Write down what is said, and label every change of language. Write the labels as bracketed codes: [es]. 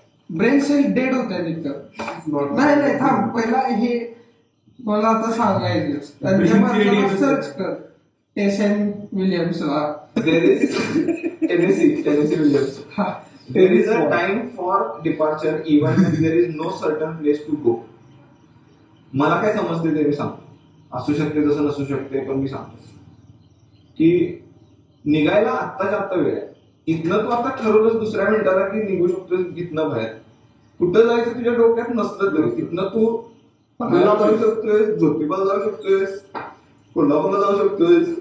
[mr] Brain sale dead होत आहे तिथं. नाही थांब पहिला हे मला आता सांगायचं सर्च कर टेसन विलियम्सला. [en] There is Tennessee Williams. हा There is a time for departure even when there is no certain place to go. [mr] मला काय समजते ते मी सांगतो. असू शकते तसं नसू शकते पण मी सांगतो की निघायला आत्ताच्या आत्ता वेळ आहे. इथनं तू आता ठरवलंस दुसऱ्या मिनिटाला की निघू शकतोस इथनं बाहेर. कुठं जायचं तुझ्या डोक्यात नसलं तरी इथनं तू पनवेलला जाऊ शकतोय, ज्योतिबाला जाऊ शकतोय, कोल्हापूरला जाऊ शकतोय.